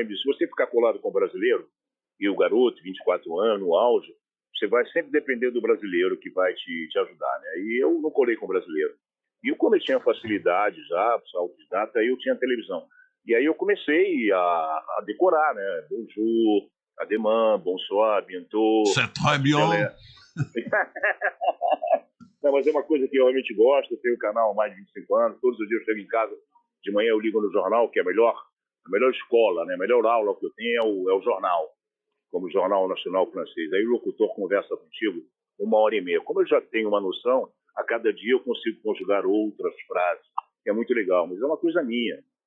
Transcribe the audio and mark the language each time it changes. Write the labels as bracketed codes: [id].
[pt] Ele disse, se você ficar colado com o brasileiro, e o garoto, 24 anos, no auge, você vai sempre depender do brasileiro que vai te ajudar, né? E eu não colei com o brasileiro. E eu, como eu tinha facilidade já, autodidata, aí eu tinha televisão. E aí eu comecei a decorar, né? [fr] Bonjour, Ademã, Bonsoir, Bientôt. C'est très bien. [pt] Não, mas é uma coisa que eu realmente gosto. Eu tenho um canal há mais de 25 anos. Todos os dias eu chego em casa, de manhã eu ligo no jornal, que é a melhor escola, né? A melhor aula que eu tenho é o jornal, como o Jornal Nacional Francês. Aí o locutor conversa contigo 1h30. Como eu já tenho uma noção, a cada dia eu consigo conjugar outras frases, que é muito legal, mas é uma coisa minha.